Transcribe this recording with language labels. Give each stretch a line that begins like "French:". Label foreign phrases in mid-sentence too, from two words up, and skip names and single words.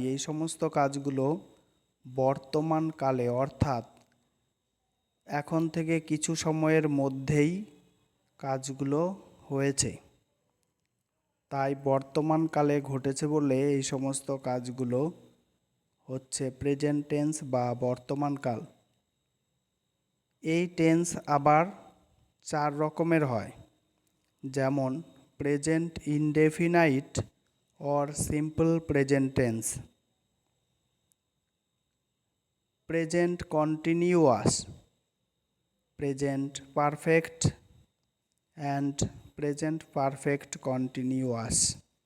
Bangla: এই সমস্ত কাজগুলো বর্তমান কালে অর্থাৎ এখন থেকে কিছু সময়ের মধ্যেই কাজগুলো হয়েছে, তাই বর্তমান কালে ঘটেছে বলে এই সমস্ত কাজগুলো হচ্ছে
English: present tense
Bangla: বা বর্তমান কাল। এই টেন্স আবার 4 রকমের হয়, যেমন
English: present indefinite or simple present tense, present continuous, present perfect and present perfect continuous।